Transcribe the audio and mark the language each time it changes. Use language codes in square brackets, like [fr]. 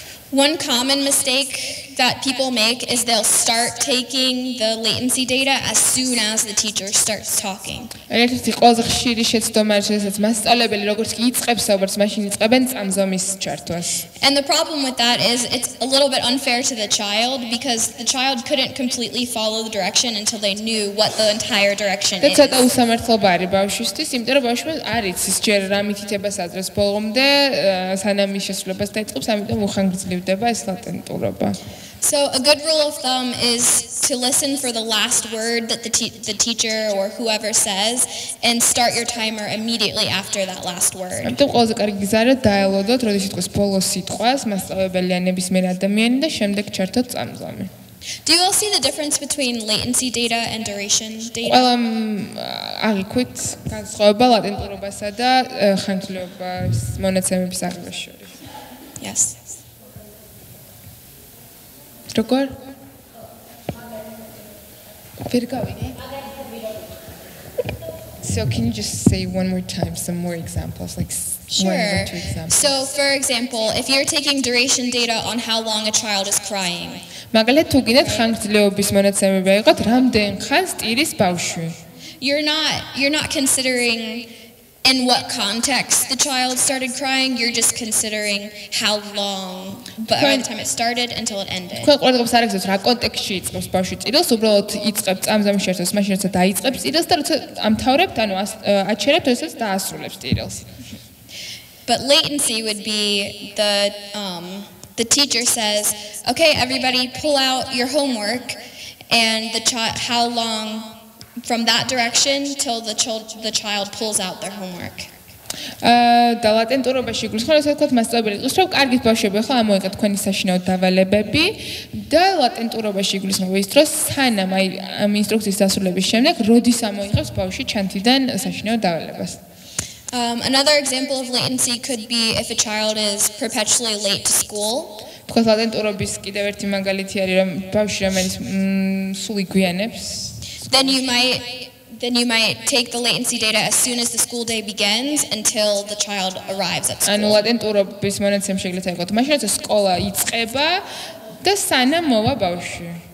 [en] One common mistake that people make is they'll start taking the latency data as soon as the teacher starts talking. [ka] ერთ-ერთი ყველაზე ხშირი შეცდომა არის, როდესაც მასწავლებელი როგორც კი იწყებს საუბარს, მაშინ იწყებენ წამზომის ჩართვას. [en] And the problem with that is it's a little bit unfair to the child because the child couldn't completely follow the direction until they knew what the entire direction is. [ka] და ცოტა უსამართლობა არის ბავშვისთვის, იმიტომ რომ ბავშვი არ იცის ჯერ რა მითითებას აძლევს ბოლომდე, სანამ ის შესრულებას დაიწყებს, ამიტომ უხანგრძლივდება ეს ლატენტურობა. [en] So a good rule of thumb is to listen for the last word that the teacher or whoever says and start your timer immediately after that last word. [ka] ამიტომ ყველაზე კარგი გზაა დაელოდოთ, როდის იტყვის ბოლოს სიტყვას, მასწავლებელი ან ნებისმიერ ადამიანი და შემდეგ ჩართოთ წამზომი. [en] Do you all see the difference between latency data and duration data? [ka] ყველა აღიქვით განსხვავება ლატენტურობასა და ხანგრძლივობის მონაცემების აღებას შორის. [en] Yes. [ka] როგორ? ვერ გავიგე? [en] So can you just say one more time some more examples, like one or two examples? So for example, if you're taking duration data on how long a child is crying. [ka] მაგალითად, თუ გინდათ ხანგრძლივობის მონაცემები აიღოთ, რამდენ ხანს ტირის ბავშვი? [en] You're not considering in what context the child started crying, you're just considering how long by the time it started until it ended. [ka] თქვენ ყურადღებას არ აგზავნოთ რა კონტექსტში იწყებს ბავშვი წირილს, უბრალოდ იწყებს წამზამის შეერთებას, მაშინ როცა დაიწყებს წირილს და როცა ამთავრებთ, ანუ აჩერებთ, როდესაც დაასრულებს წირილს. [en] But latency would be the teacher says, "Okay, everybody pull out your homework," and how long from that direction till the child pulls out their homework. [ka] და ლატენტურობაში გულისხმობს, რომ თქვა მასწავლებელი იყოს, რომ კარგით ბავშვები, ახლა ამოიღეთ თქვენი საშინაო დავალებები და ლატენტურობაში გულისხმობს ის დროს, სანამ აი ამ ინსტრუქციის დასრულების შემდეგ, როდის ამოიღებს ბავშვი ჩანთიდან საშინაო დავალებას. [en] Another example of latency could be if a child is perpetually late to school. [ka] თქვა ლატენტურობის კიდევ ერთი მაგალითი არის, რომ ბავშვი რომელიც სულ იგვიანებს. [en] Then you might take the latency data as soon as the school day begins until the child arrives at school. [ka] ანუ ლატენტურობის მონაცემ შეგიძლიათ აიღოთ მაშინ, როცა სკოლა იწყება და სანამ მოვა ბავშვი.